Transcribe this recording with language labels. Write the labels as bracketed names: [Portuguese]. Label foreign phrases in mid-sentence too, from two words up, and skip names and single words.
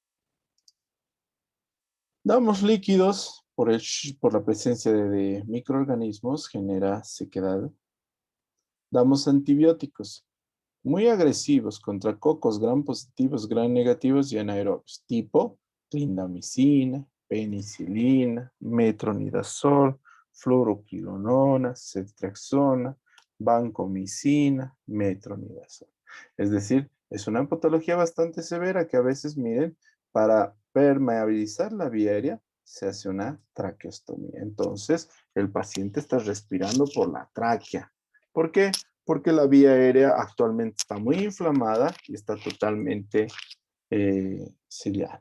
[Spanish] Damos líquidos por la presencia de microorganismos, genera sequedad. Damos antibióticos muy agresivos contra cocos gram positivos, gram negativos y anaerobios, tipo clindamicina, penicilina, metronidazol, fluoroquinolona, ceftriaxona, vancomicina, metronidazol. Es decir, es una patología bastante severa que a veces, miren, para permeabilizar la vía aérea se hace una traqueostomía. Entonces, el paciente está respirando por la tráquea. ¿Por qué? Porque la vía aérea actualmente está muy inflamada y está totalmente sellada.